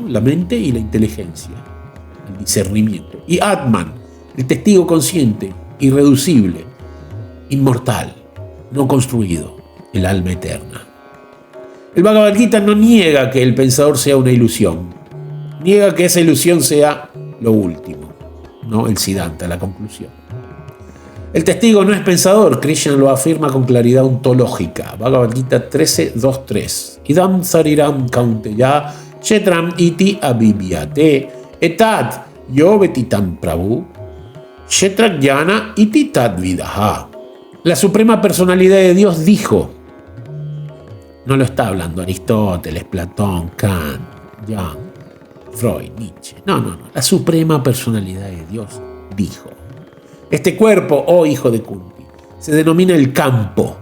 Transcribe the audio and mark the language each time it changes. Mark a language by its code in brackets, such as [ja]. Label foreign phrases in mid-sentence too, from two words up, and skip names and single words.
[es] La mente y la inteligencia, el discernimiento, y atman, el testigo consciente, irreducible, inmortal, no construido, el alma eterna. El Bhagavad Gita no niega que el pensador sea una ilusión, niega que esa ilusión sea lo último, ¿no? El Siddhanta, la conclusión. El testigo no es pensador, Krishna lo afirma con claridad ontológica. Bhagavad Gita 13.2.3. [sa] इदं शरीरं कौन्तेय क्षेत्रम् इति अभिधीयते एतत् यो वेत्ति तं प्राहुः क्षेत्रज्ञ इति तद्विदः. [es] La suprema personalidad de Dios dijo, no lo está hablando Aristóteles, Platón, Kant, Jung, Freud, Nietzsche. No. La suprema personalidad de Dios dijo. Este cuerpo, oh hijo de Kunti, se denomina el campo.